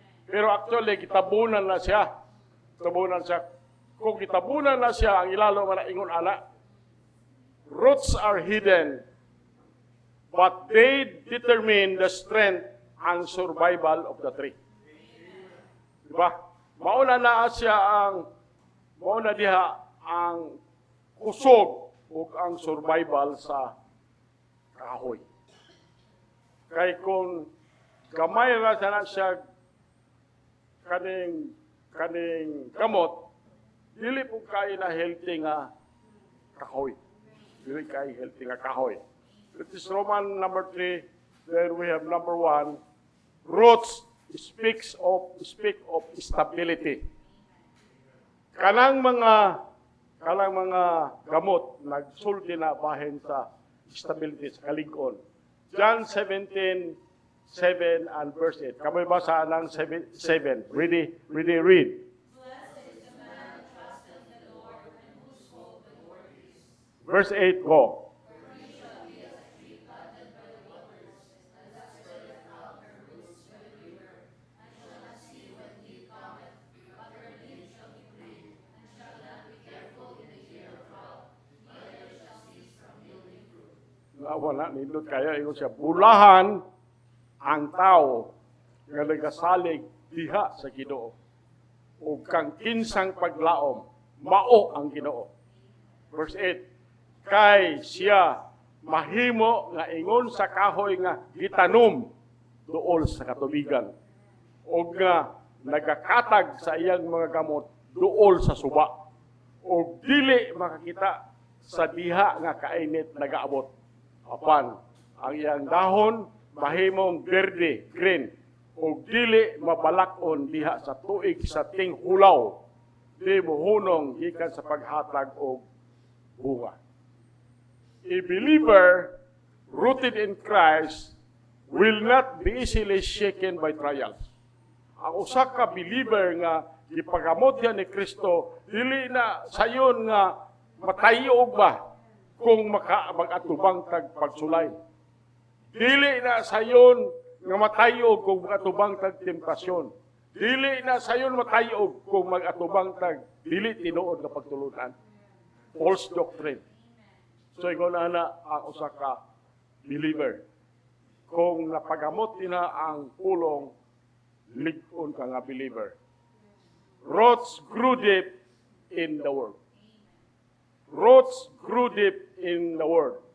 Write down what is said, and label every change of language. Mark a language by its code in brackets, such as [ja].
[ceb] Pero actually gitabunan na siya. Tabunan siya. Kung gitabunan na siya, ang ilalo man na ingon ana. [en] Roots are hidden, but they determine the strength and survival of the tree. [ceb] Diba? Mauna diha ang kusog o ang survival sa kahoy. Kay kung gamay ra sana siya kaning gamot, dili po kay na healthy nga kahoy. Dili kay healthy nga kahoy. [en] It is Roman number 3. Then we have number 1. Roots speak of stability. [ceb] Kanang mga gamot nagsulti na bahin sa stability sa kalig-on. [en] John 17:7 and verse 8. [ceb] Kamay basa ng 7. [en] Ready, read. Verse 8, go. [ceb] Wala, nindot kayo, ingon siya, bulahan ang tao nga nagasalig diha sa Ginoo. O kang kinsang paglaom, mao ang Ginoo. Verse 8, kay siya mahimo nga ingon sa kahoy nga gitanom duol sa katubigan. O nga nagakatag sa iyang mga gamot duol sa suba. O dili makakita sa diha nga kainit nagaabot. Apan, ang iyang dahon, mahimong berde, green, o dili mabalakon diha sa tuig sa ting hulaw, di muhunong gikan sa paghatag o bunga. [en] A believer rooted in Christ will not be easily shaken by trials. [ceb] Ang usa ka believer nga gipagamot niya ni Kristo, dili na sayon nga matayog ba kung mag-atubang tag pagsulay. Dili na sayon nga matayog kung mag-atubang tag temptasyon. Dili na sayon matayog kung mag-atubang tag dili tinuod nga pagtulunan. [en] False doctrine. [ceb] So ingon na ang usa ka believer. Kung napagamot na ang pulong, lig-on ka nga believer. [en] Roots grew deep in the Word. Roots grew deep in the Word.